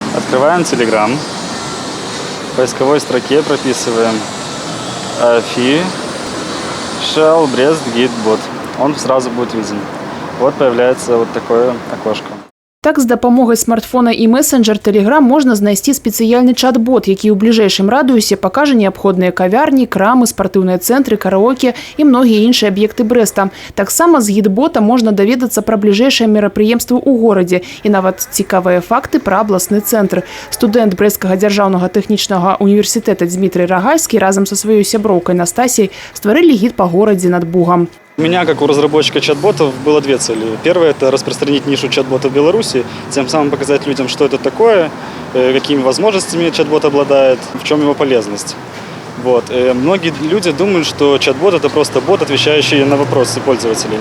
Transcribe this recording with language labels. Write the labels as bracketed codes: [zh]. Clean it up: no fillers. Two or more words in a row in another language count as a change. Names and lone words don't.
[ru] Открываем Telegram. В поисковой строке прописываем official Brest Git Bot. Он сразу будет виден. Вот появляется вот такое окошко. [be] Так, з дапамогай смартфона і месенджер Telegram можна знайсці спецыяльны чат-бот, які ў бліжэйшым радыусе пакажа неабходныя кавярні, крамы, спартыўныя цэнтры, караоке і многія іншыя аб'екты Брэста. Таксама з гід-бота можна даведацца пра бліжэйшыя мерапрыемствы ў горадзе і нават цікавыя факты пра абласны цэнтр. Студэнт Брэсцкага дзяржаўнага тэхнічнага універсітэта Дмітрый Рагальскі разам са сваёй сяброўкай Настасіяй стварылі гід па горадзе над Бугам. [ru] У меня, как у разработчика чат-ботов, было две цели. Первая – это распространить нишу чат-бота в Беларуси, тем самым показать людям, что это такое, какими возможностями чат-бот обладает, в чем его полезность. Вот. Многие люди думают, что чат-бот – это просто бот, отвечающий на вопросы пользователей.